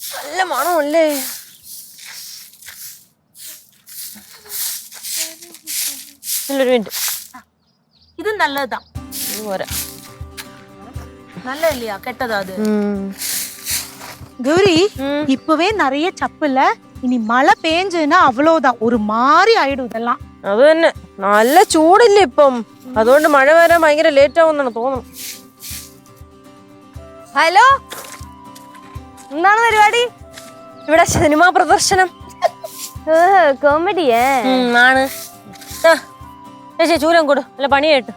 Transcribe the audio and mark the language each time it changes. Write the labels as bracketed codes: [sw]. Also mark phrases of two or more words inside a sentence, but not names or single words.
[ml] നല്ല മണമല്ലേ? ഒരു മിനിറ്റ്, ഇത് നല്ലതാ. പോരാ. [ta] நல்ல இல்லையா கெட்டதா அது? கௌரி இப்பவே நிறைய சப்பு இல்ல, இனி மழை பெஞ்சதுன்னா அவ்வளவுதான், ஒரு மாதிரி ஆயிடும் இதெல்லாம். [ml] അത് തന്നെ, നല്ല ചൂടില്ലേ ഇപ്പം, അതുകൊണ്ട് മഴ വരാൻ ഭയങ്കര ലേറ്റ് ആവുന്നാണ് തോന്നുന്നു. ഹലോ, എന്താണ് പരിപാടി? ഇവിടെ സിനിമാ പ്രദർശനം. കോമഡിയേ ആണ്. ചേച്ചി ചൂരം കൊടു, അല്ല പണിയായിട്ട്.